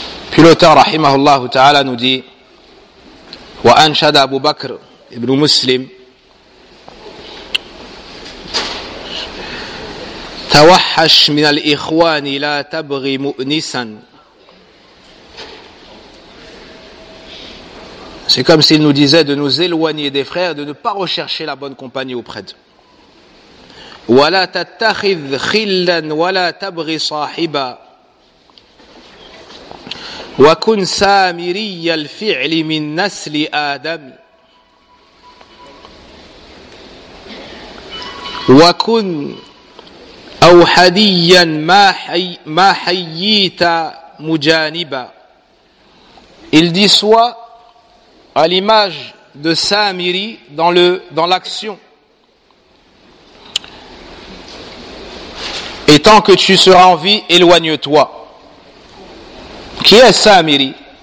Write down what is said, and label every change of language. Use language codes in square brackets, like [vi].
[fr] Puis l'auteur, rahimahullah ta'ala, nous dit « [ar] Wa anshada Abu Bakr ibn Muslim » توحش من الإخوان لا تبغي مؤنسا. [fr] C'est comme s'il nous disait de nous éloigner des frères, de ne pas rechercher la bonne compagnie auprès d'eux. [ar] ولا تتخذ خلا ولا تبغي صاحبا. وكن سامري الفعل من نسل آدم. وكن أو حديا ما حييت مجانبا. [fr] Il dit soit à l'image de Samiri dans l'action. Et tant que tu seras en vie, éloigne-toi. Qui est Samiri?